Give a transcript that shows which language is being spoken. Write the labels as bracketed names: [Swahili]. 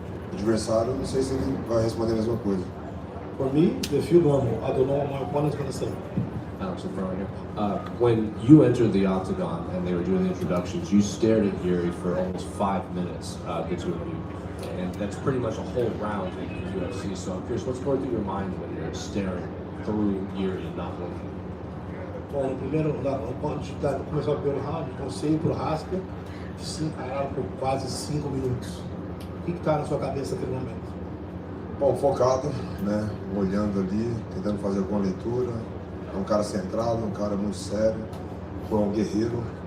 [Portuguese] O adversário, não sei se ele vai responder a mesma coisa. [English] For me, they feel normal. I don't know what my opponent's going to say. Alex Pereira here. When you entered the octagon and they were doing the introductions, you stared at Yuri for almost 5 minutes, the two of you. And that's pretty much a whole round in the UFC. So I'm curious, what's going through your mind when you're staring through Yuri and not winking? [Portuguese] Bom, no primeiro, antes de começar o primeiro round, você ir pro Rasca, pararam por quase 5 minutos. O que está na sua cabeça naquele momento? Bom, focado, né? Olhando ali, tentando fazer alguma leitura. É um cara centrado, um cara muito sério, foi um guerreiro.